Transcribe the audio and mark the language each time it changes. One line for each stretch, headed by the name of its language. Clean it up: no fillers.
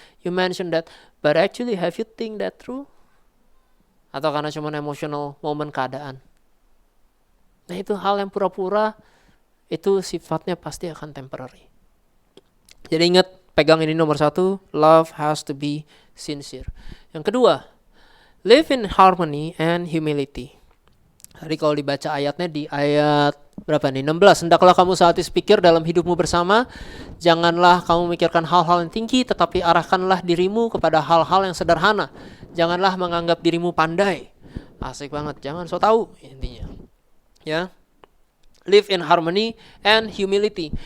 English: You mention that, but actually have you think that through?
Indonesian: Atau karena cuma
English: emotional moment
Indonesian: keadaan? Nah itu hal yang pura-pura, itu sifatnya pasti akan temporary. Jadi ingat, pegang ini nomor 1,
English: love has to be sincere.
Indonesian: Yang kedua,
English: live in harmony and humility.
Indonesian: Tadi kalau dibaca ayatnya di ayat berapa nih? 16. Hendaklah kamu sehatis pikir dalam hidupmu bersama. Janganlah kamu memikirkan hal-hal yang tinggi, tetapi arahkanlah dirimu kepada hal-hal yang sederhana. Janganlah menganggap dirimu pandai. Asik banget, jangan so tahu intinya.
English: Ya, live in harmony and humility.